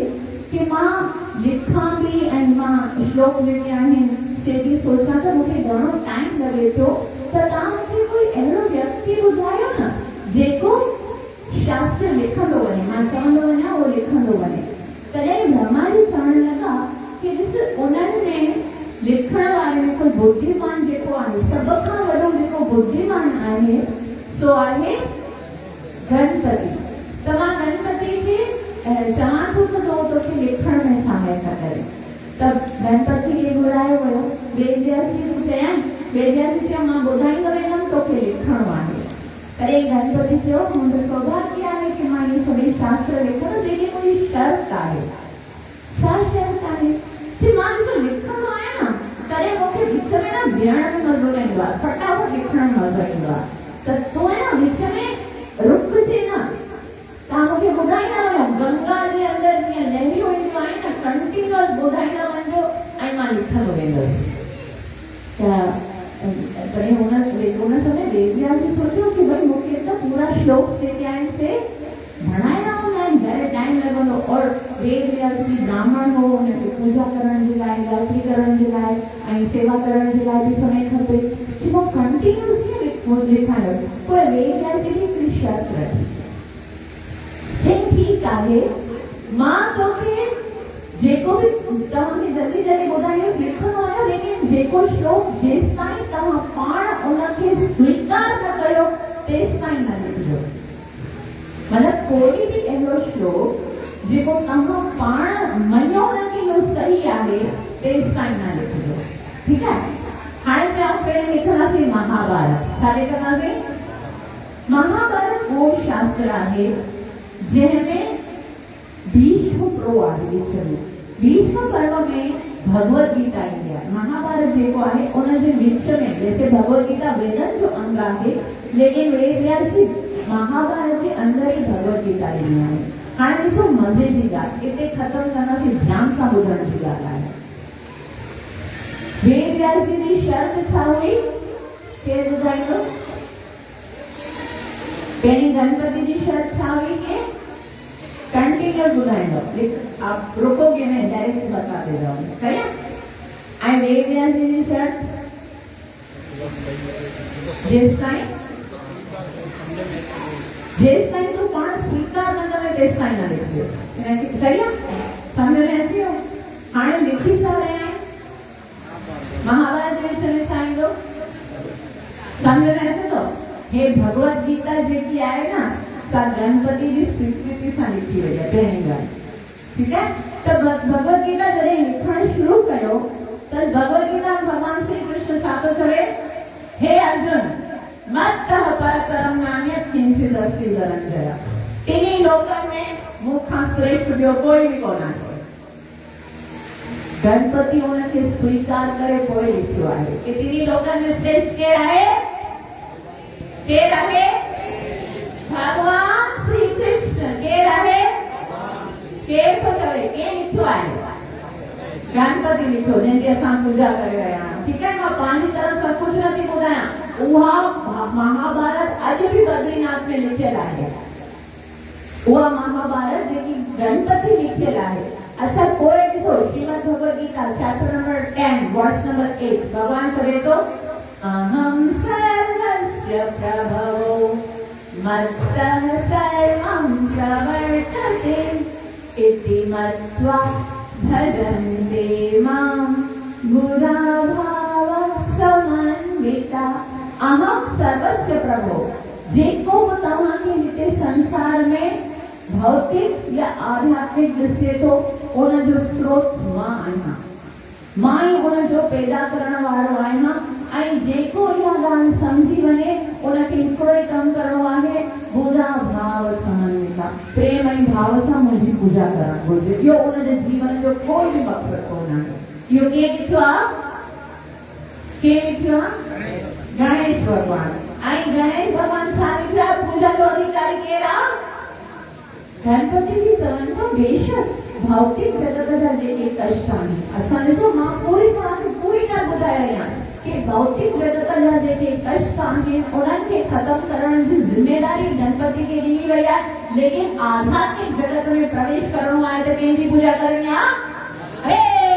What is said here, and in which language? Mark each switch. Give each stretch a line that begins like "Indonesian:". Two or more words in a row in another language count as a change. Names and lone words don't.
Sindhi: कि मां लिखां बि ऐं मां श्लोक जेके आहिनि से बि सोचां त मूंखे घणो टाइम लॻे थो त तव्हां मूंखे कोई अहिड़ो व्यक्ति ॿुधायो न जेको शास्त्र लिखंदो वञे मां चवंदो वञा उहो लिखंदो वञे तॾहिं ब्रह्मा जी चवण लॻा कि ॾिस उन्हनि में लिखण वारे में कोई बुद्धिमान जेको आहे सभ खां वॾो जेको बुद्धिमान आहे सो आहे गणपति त मां गणपति खे चवां थो त तोखे लिखण में सहायता करे त गणपति खे घुरायो वियो वेद व्यास जी चयाईं वेद व्यास जी चयो मां ॿुधाईंदो वेंदमि तोखे लिखणो आहे तॾहिं गणपति चयो मुंहिंजो सौभाग्य आहे कि मां इहे सभई शास्त्र लिखंदमि जेके कोई शर्त आहे छा शर्त आहे कि मां ॾिसो लिखंदो आहियां न तॾहिं मूंखे विच में न विहण में मज़ो न ईंदो आहे फटाफट लिखण में मज़ो ईंदो आहे त तूं आहे न विच में रुकजे न तव्हां मूंखे ॿुधाईंदा वञो गंगा जे अंदरि जीअं लहरियूं ईंदियूं आहिनि न कंटिन्यूअस ॿुधाईंदा वञिजो ऐं मां लिखंदो वेंदुसि तॾहिं हुन समय वेद व्यास जी सोचियो कि भई मूंखे त पूरा श्लोक जेके आहिनि से भणाइणा हूंदा आहिनि घणे टाइम लॻंदो और वेद व्यास जी ब्राह्मण हो हुनखे पूजा करण जे लाइ गायत्री करण जे लाइ ऐं सेवा करण जे लाइ बि समय खपे जेको कंटिन्यूअसली लिखायो पोइ वेद व्यास जी बि हिकिड़ी शर्त रखी चई ठीकु आहे मां तोखे जेको बि तव्हांखे जल्दी जल्दी ॿुधाईंदुसि लिखंदो आहियां लेकिन जेको श्लोक जेसि ताईं तव्हां पाण उनखे स्वीकार न कयो तेसि ताईं न लिखिजो मतलब कोई भी अहिड़ो श्लोक जेको तव्हां पाण मञो न कि इहो सही आहे तेसि ताईं न लिखिजो ठीकु आहे हाणे चयो पहिरीं लिखंदासीं महाभारत छा लिखंदासीं महाभारत उहो शास्त्र आहे जंहिंमें भीष्म प्रो आहे विच में भीष्म पर्व में भगवत गीता ईंदी आहे महाभारत जेको आहे उनजे विच में जैसे भगवत गीता वेदनि जो अंग आहे लेकिन वेद व्यास जी महाभारत जे अंदर ई भगवत गीता ईंदी आहे हाणे ॾिसो मज़े जी ॻाल्हि हिते ख़तमु कंदासीं ध्यान सां ॿुधण जी ॻाल्हि आहे वेद व्यास जी जी शर्त छा हुई केरु ॿुधाईंदो पहिरीं गणपति जी शर्त छा हुई कि कंटिन्यूअस ॿुधाईंदो
Hindi: आप रुकोगे नहीं डायरेक्ट बता दे रहा हूँ
Sindhi: करिया ऐं वेद व्यास जी शर्त जेसि ताईं तूं पाण स्वीकार न करे तेसि ताईं न लिखियो सही आहे सम्झ में अची वियो हाणे लिखी छा रहिया आहिनि महाभारत जे विच में छा ईंदो सम्झ में अचे थो हे भगवत गीता जेकी आहे न सा गणपति जी स्वीकृति सां लिखी वई आहे पहिरीं ॻाल्हि ठीकु आहे तो भगवद गीता जरे लिखण शुरू कयो तो भगवद गीता भगवान श्री कृष्ण सातो करे हे अर्जुन
Sanskrit: मत्तः परतरम नान्यत् किंचित् अस्ति धनंजय
Sindhi: तीनी लोकन में मुखा श्रेष्ठ ॿियो कोई भी कोन आहे गणपति उनखे स्वीकार करे पोइ लिखियो आहे कि तीनी लोकन में श्रेष्ठ केर आहे भगवान श्री कृष्ण केर आहे केर थो चवे के लिखियो आहे गणपति लिखियो जंहिंजी असां पूजा करे रहिया आहियूं ठीकु आहे मां पंहिंजी तरफ़ सां कुझु नथी ॿुधायां उहा महाभारत अॼु बि बद्रीनाथ में लिखियल आहे उहा महाभारत जेकी गणपति लिखियल आहे अच्छा कोई ॾिसो श्रीमद भगवद गीता
English: chapter number 10 verse number 8
Sindhi: भगवान करे
Sanskrit: तो अहम सर्वस्य प्रभवो मत्तः सर्वं प्रवर्तते इति मत्वा भजन्ते मां बुधा भावः समन्विता अहम सर्वस्य प्रभो जेको
Sindhi: तव्हांखे हिते संसार में भौतिक या आध्यात्मिक दृष्टि तो उन जो स्रोत मां आहियां मां ई उन जो पैदा करण वारो आहियां ऐं जेको इहा ॻाल्हि सम्झी वञे उनखे हिकिड़ो ई कमु करणो आहे
Sanskrit: बुधा भाव समन्विता
Sindhi: प्रेम ऐं भाव सां मुंहिंजी पूजा करणु घुरिजे इहो उनजे जीवन जो कोई बि मक़सदु कोन आहे इहो केरु लिखियो आहे गणेश भॻवान ऐं गणेश भॻवान छा लिखियो आहे पूजा जो अधिकारी केरु आहे गणपति जी चवनि था बेशक भौतिक जगत जा जेके कष्ट आहिनि असां ॾिसो मां पूरी ॻाल्हि ॿुधाए रही आहियां कि भौतिक जगत जा जेके कष्ट आहिनि उन्हनि खे ख़तमु करण जी जिम्मेदारी गणपति खे ॾिनी वई आहे लेकिन आध्यात्मिक जगत में प्रवेश करणो आहे त कंहिंजी पूजा करणी आहे हे